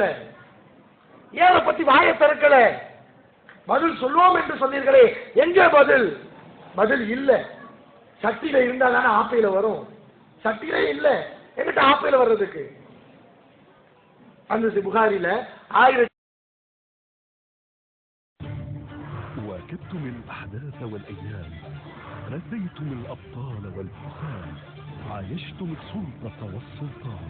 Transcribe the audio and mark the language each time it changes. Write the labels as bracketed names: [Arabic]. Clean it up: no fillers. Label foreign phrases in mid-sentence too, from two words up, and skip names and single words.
[Tamil] ஏன் அதை பத்தி வாயை திறக்கல? பதில் சொல்லுவோம் என்று சொன்னீர்களே, எங்க பதில்? பதில் இல்ல. சட்டியில இருந்தா தானே ஆப்பையில வரும். சட்டியிலே இல்ல, எங்கிட்ட ஆப்பையில வர்றதுக்கு? அந்த புகாரில 1000 [Arabic] واكبتم الأحداث والأيام، رديتم الأبطال والحسام، عايشتم السلطة والسلطان.